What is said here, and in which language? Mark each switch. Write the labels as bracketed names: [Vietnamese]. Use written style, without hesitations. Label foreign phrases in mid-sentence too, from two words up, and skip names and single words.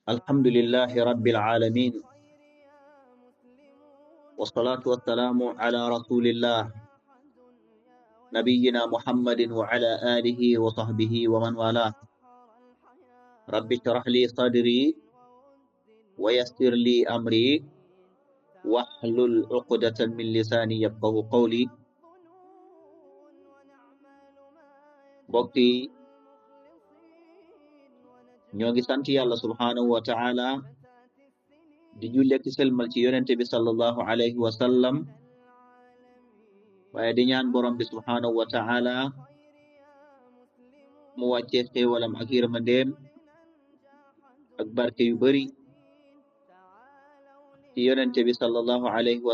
[Arabic] الحمد لله رب العالمين والصلاة والسلام على رسول الله نبينا محمد وعلى آله وصحبه ومن والاه رب اشرح لي صدري ويسر لي أمري واحلل عقدة من لساني يفقه قولي [Wolof] بوكي ñogi sant yalla [Arabic] سبحانه وتعالى [Wolof] di julle ci selmal ci yonente bi [Arabic] صلى الله عليه وسلم [Wolof] waye di ñaan borom bi [Arabic] سبحانه وتعالى [Wolof] mu wacce xewalam ak yirmandem ak barke yu bari ci yonente bi [Arabic] صلى الله عليه و